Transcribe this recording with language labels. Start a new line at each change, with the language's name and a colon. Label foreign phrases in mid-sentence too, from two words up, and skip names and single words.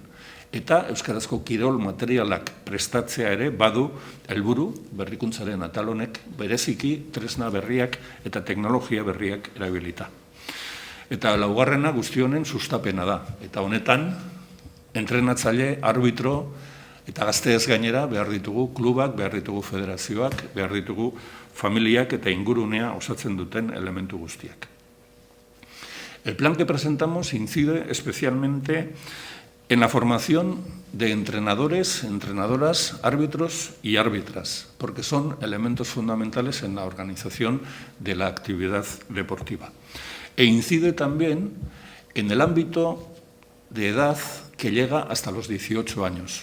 Basque: Eta euskarazko kirol materialak prestatzea ere badu helburu berrikuntzaren atal honek bereziki tresna berriak eta teknologia berriak erabilita. Eta laugarrena guzti honen sustapena da. Eta honetan entrenatzaile, arbitro eta gazteez gainera behar ditugu klubak, behar ditugu federazioak, behar ditugu familiak eta ingurunea osatzen duten elementu guztiak.
Spanish: El plan que presentamos incide especialmente en la formación de entrenadores, entrenadoras, árbitros y árbitras, porque son elementos fundamentales en la organización de la actividad deportiva. E incide también en el ámbito de edad que llega hasta los 18 años.